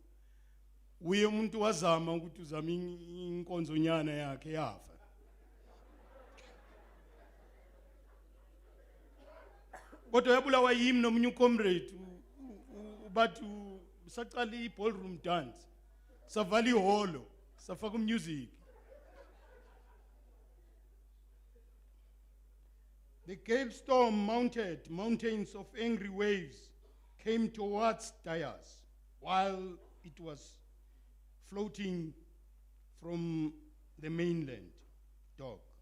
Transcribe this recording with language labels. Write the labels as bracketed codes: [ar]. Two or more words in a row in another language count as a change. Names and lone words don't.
[zu] Uye umuntu wazama ukuthi uzama inkonzonyana yakhe yafa. Kodwa yabulawa yimi nomunye ucomrade bathi saqala i- [en] ballroom dance. [zu] Savala iholo, safaka music. [en] The gale storm mounted mountains of angry waves came towards Dayas while it was floating from the mainland dock.